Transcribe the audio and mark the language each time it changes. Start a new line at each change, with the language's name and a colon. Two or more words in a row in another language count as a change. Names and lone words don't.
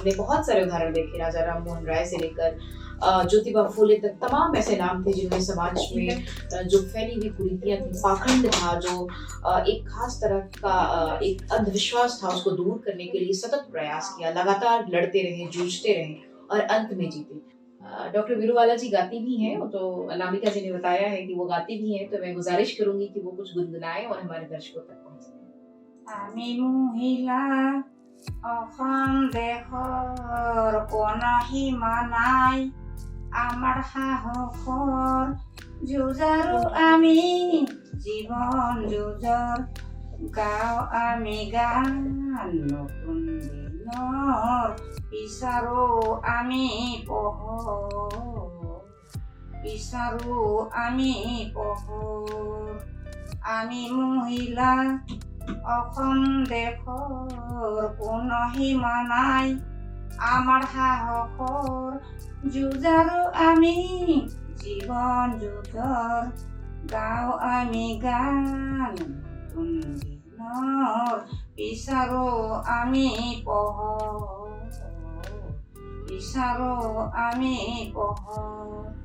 Hindi: हमने बहुत सारे उदाहरण देखे, राजा राम मोहन राय से लेकर ज्योतिबा फूले तक तमाम ऐसे नाम थे जिन्होंने समाज में जो फैली हुई कुरीतियां थी, पाखंड था, जो एक खास तरह का एक अंधविश्वास था, उसको दूर करने के लिए सतत प्रयास किया, लगातार लड़ते रहे, जूझते रहे और अंत में जीते। डॉक्टर बिरुबाला जी गाती भी हैं, तो अनामिका जी ने बताया है कि वो गाती भी हैं, तो मैं गुजारिश करूंगी कि वो कुछ गुनगुनाएं और हमारे दर्शकों तक पहुंचाएं।
Assamese: আমি মহিলা অসম দেশৰ কোনো সীমা নাই, আমাৰ সাহসৰ যুঁজাৰু আমি জীৱন যুঁজৰ গাওঁ আমি গান নতুন দিনৰ বিচাৰো আমি পোহৰ বিচাৰো আমি পোহৰ আমি মহিলা অসম দেশৰ কোনো সীমা নাই আমাৰ সাহসৰ যুঁজাৰু আমি জীৱন যুঁজৰ গাওঁ আমি গান নতুন দিনৰ বিচাৰো আমি পোহৰ বিচাৰো আমি পোহৰ